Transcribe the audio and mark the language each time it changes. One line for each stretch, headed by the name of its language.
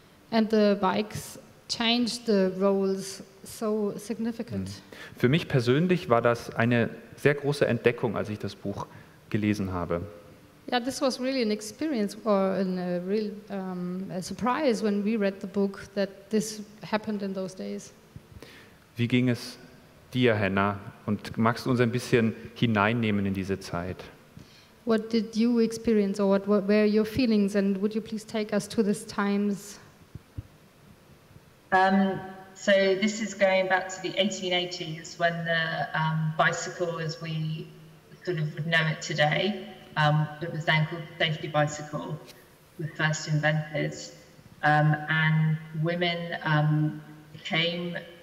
English: And the bikes changed the roles so significant.
German: Für mich persönlich war das eine sehr große Entdeckung, als ich das Buch gelesen habe.
English: Yeah, this was really an experience or a real a surprise when we read the book that this happened in those days.
German: Wie ging es dir, Hannah? Und magst du uns ein bisschen hineinnehmen in diese Zeit?
English: What did you experience, or what were your feelings, and would you please take us to these times? So this is going back to the 1880s when the bicycle, as we sort of would know it today, it was then called the safety bicycle, was first invented, and women became